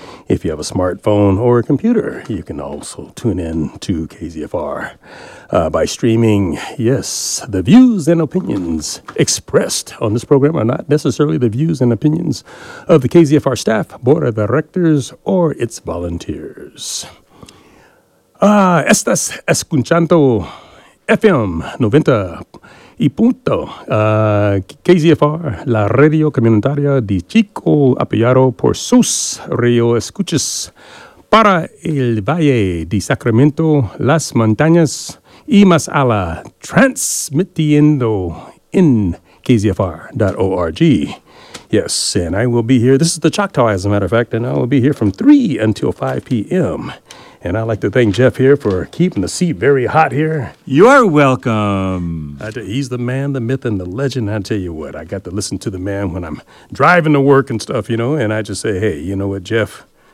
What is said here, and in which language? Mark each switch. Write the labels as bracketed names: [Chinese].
[English] If you have a smartphone or a computer, you can also tune in to KZFR by streaming. Yes, the views and opinions expressed on this program are not necessarily the views and opinions of the KZFR staff, board of directors, or its volunteers. [Spanish] Estás escuchando FM 90 y punto KZFR, la radio comunitaria de Chico, apoyado por sus radio escuchas para el Valle de Sacramento, las montañas y más allá, transmitiendo en KZFR.org. [English] Yes, and I will be here. This is the Choctaw, as a matter of fact, and I will be here from 3 until 5 p.m. And I'd like to thank Jeff here for keeping the seat very hot here. You're welcome. He's the man, the myth, and the legend. I tell you what, I got to listen to the man when I'm driving to work and stuff, you know, and I just say, hey, you know what, Jeff?